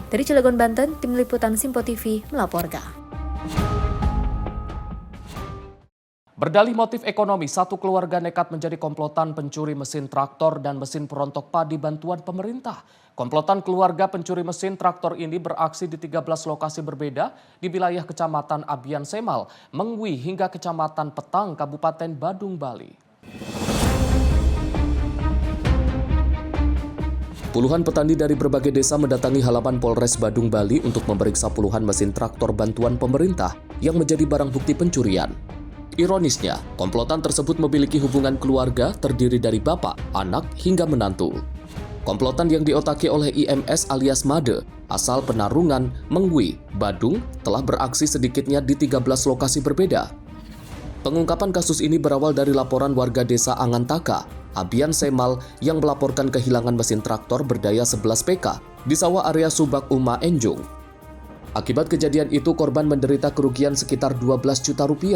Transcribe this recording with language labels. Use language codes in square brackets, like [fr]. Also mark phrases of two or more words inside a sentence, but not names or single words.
[id] Dari Cilegon, Banten, Tim Liputan Simpo TV melaporkan. Berdalih motif ekonomi, satu keluarga nekat menjadi komplotan pencuri mesin traktor dan mesin perontok padi bantuan pemerintah. Komplotan keluarga pencuri mesin traktor ini beraksi di 13 lokasi berbeda di wilayah Kecamatan Abian Semal, Mengwi hingga Kecamatan Petang, Kabupaten Badung, Bali. Puluhan petani dari berbagai desa mendatangi halaman Polres Badung, Bali untuk memeriksa puluhan mesin traktor bantuan pemerintah yang menjadi barang bukti pencurian. Ironisnya, komplotan tersebut memiliki hubungan keluarga terdiri dari bapak, anak, hingga menantu. Komplotan yang diotaki oleh IMS alias Made, asal Penarungan, Mengwi, Badung, telah beraksi sedikitnya di 13 lokasi berbeda. Pengungkapan kasus ini berawal dari laporan warga desa Angantaka, Abian Semal, yang melaporkan kehilangan mesin traktor berdaya 11 PK di sawah area Subak Uma Enjung. Akibat kejadian itu, korban menderita kerugian sekitar 12 juta rupiah.